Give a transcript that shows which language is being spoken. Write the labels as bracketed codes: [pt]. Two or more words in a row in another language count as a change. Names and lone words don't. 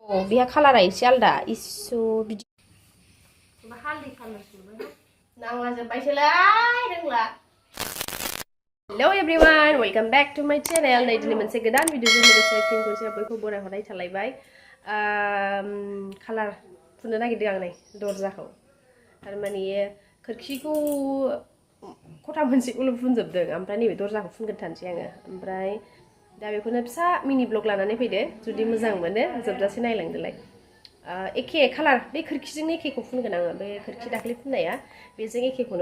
[brx] बेहा कालारा एसे आलदा इसु बिदि हालदै कालार सोबाय नांला जोब्बायसोलाय रोंला [en] hello everyone welcome back to my channel [brx] नै दिनै मोनसे गोदान भिडिअजों लोगोसे फिन खनसे बयखौ बरायहरनाय थालायबाय कालार फुननो नागिरदों आं नै दरजाखौ थारमाने खोरखिखौ खथा मोनसेखौल' फुनजोबदों ओमफ्राय नैबे दरजाखौ फुनगोन थानोसै आङो ओमफ्राय दा बेखौनो फिसा [en] mini vlog [brx] लानानै फैदो जुदि मोजां मोनो जोबजासे नायलांदोलाय एखे कालार बे खोरखिजों एखेखौ फुनगोन आङो बे खोरखि दाख्लै फुननाया बेजों एखेखौनो